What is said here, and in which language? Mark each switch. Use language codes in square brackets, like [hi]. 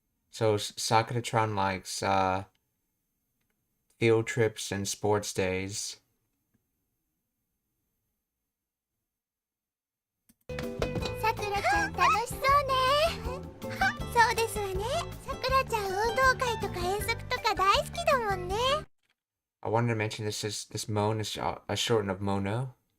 [en] So Sakura-chan likes field trips and sports days. [ja] さくらちゃん楽しそうね。そうですわね。さくらちゃん運動会とか遠足とか大好きだもんね。 [en] I wanted to mention this Mon is a shorten of Mono.